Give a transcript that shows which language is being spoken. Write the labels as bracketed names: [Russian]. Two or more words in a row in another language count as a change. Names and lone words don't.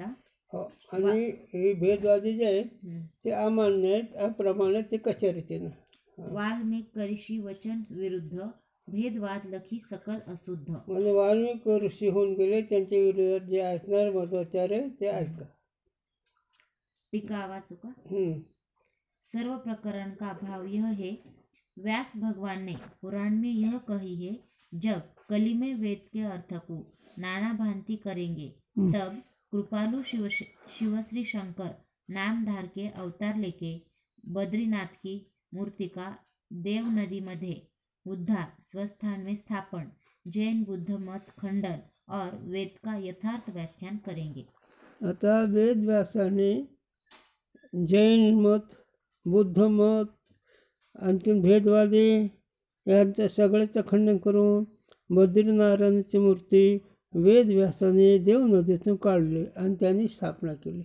[Marathi] हो, आणि हे भेदवादी जे आहेत ते अमान्य आहेत, अप्रमाण आहेत. ते कशा रीतीनं? [Hindi] वाल्मिक करिषी वचन विरुद्ध, भेदवाद लखी सकल अशुद्ध. [Marathi] म्हणजे वाल्मिक ऋषी होऊन गेले, त्यांच्या विरोधात जे असणार मध्वाचार्य ते ऐका. टीका वाचू का? [Hindi] सर्व प्रकरण का भाव यह है, व्यास भगवान ने पुराण में यह कही है, जब कली में वेद के अर्थ को नाना भांति करेंगे तब कृपालु शिवश्री शंकर नाम धार के अवतार लेके बद्रीनाथ की मूर्ति का देव नदी मध्ये उद्धार, स्वस्थान में स्थापन, जैन बुद्ध मत खंडन और वेद का यथार्थ व्याख्यान करेंगे। [Marathi] आता वेद व्यासाने जैन मत, बुद्ध मत, आणखीन भेदवादी यांचं सगळ्याचं खंडन करून बद्रीनारायणाची मूर्ती वेद व्यासाने देव नदीतून काढली आणि त्यांनी स्थापना केली.